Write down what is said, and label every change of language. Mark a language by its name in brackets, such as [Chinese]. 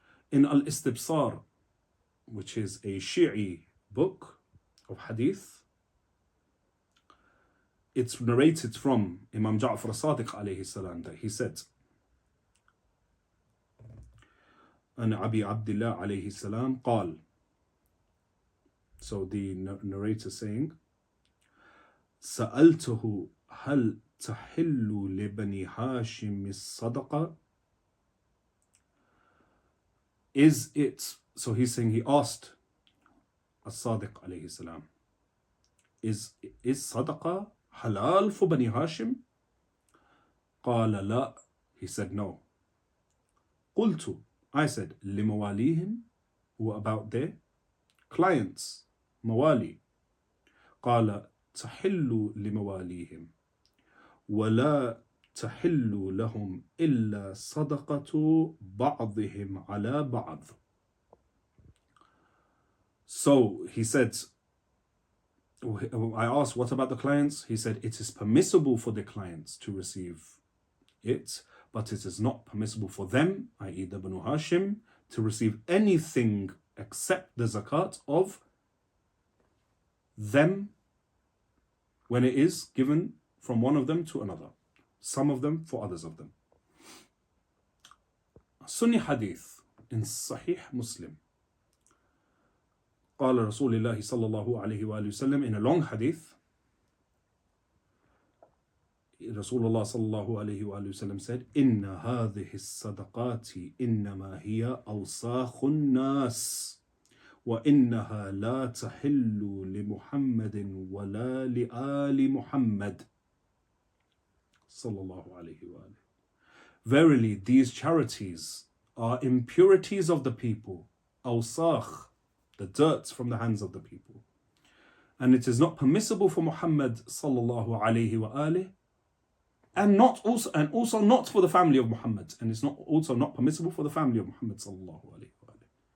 [English] In Al-Istibsar, which is a Shi'i book of hadith, it's narrated from Imam Ja'far as-Sadiq alayhi salam that he said, An Abi Abdullah alayhi salam قال. So the narrator saying, [Arabic] سألته هل تحل لبني هاشم الصدقة? [English] Is it, so he's saying, he asked as-Sadiq alayhi salam, is صدقة halal for Bani Hashim? [Arabic] قال لا, [English] he said no. [Arabic] قلت, [English] I said, [Arabic] لمواليهم, [English] who about their clients, موالي. [Arabic] قال تحل لمواليهم ولا تحل لهم إلا صدقة بعضهم على بعض. [English] So he said, I asked, what about the clients? He said, it is permissible for the clients to receive it, but it is not permissible for them, i.e. the Banu Hashim, to receive anything except the zakat of them when it is given from one of them to another. Some of them for others of them. Sunni hadith in Sahih Muslim. [Arabic] قال رسول الله صلى الله عليه وآله وسلم, [English] in a long hadith, Rasulullah [Arabic] صلى الله عليه وآله وسلم said, إن هذه الصدقات إنما هي أوساخ الناس وإنها لا تحل لمحمد ولا لآل محمد صلى الله عليه وآله. [English] Verily, these charities are impurities of the people, أوساخ, the dirt from the hands of the people. And it is not permissible for Muhammad sallallahu alayhi wa alihi, and also not for the family of Muhammad, and it's also not permissible for the family of Muhammad sallallahu alayhi wa alihi.